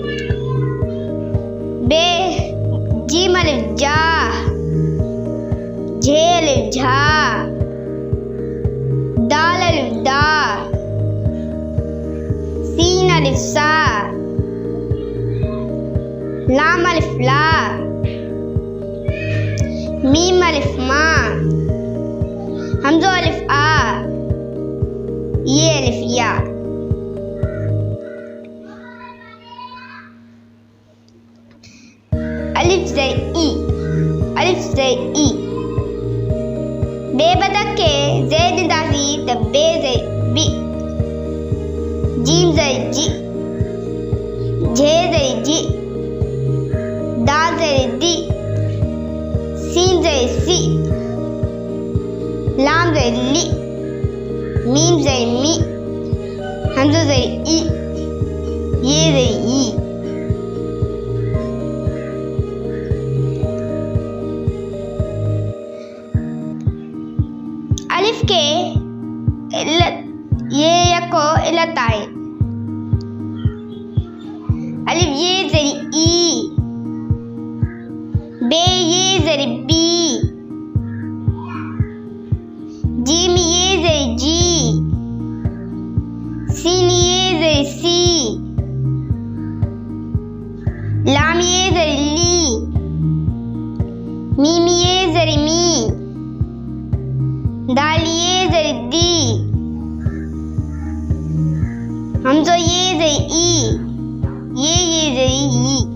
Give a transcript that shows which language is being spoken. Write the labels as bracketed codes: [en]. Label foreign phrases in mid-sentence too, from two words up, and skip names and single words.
[sd] बे जीम अलिफ जा, झे अलिफ झा, दाल अलिफ दा, सीन अलिफ सा, लाम अलिफ ला, मीम अलिफ मा, हमज़ो अलिफ आ, ये अलिफ या। अलिफ ज़ेर ई, अलिफ ज़ेर ई। बे बदक के ज़ेर ॾींदासीं त बे ज़ेर बी। जीम ज़ेर जी, झे ज़ेर जी, दाल ज़ेर दी, सीन ज़ेर सी, लाम ज़ेर ली, मीम ज़ेर मी, हमज़ा ज़ेर ई, ये ज़ेर ई। अलिफ के इलत, ये यको इलत आहे। अलिफ ये ज़ेर ई, बे ये ज़ेर बी, जीम ये ज़ेर जी, सीन ये ज़ेर सी, लाम ये ज़ेर ली, मीम ये ज़ेर मी, दाल ये ज़ेर दी, हमज़ो ये ज़ेर ई, ये ज़ेर ई।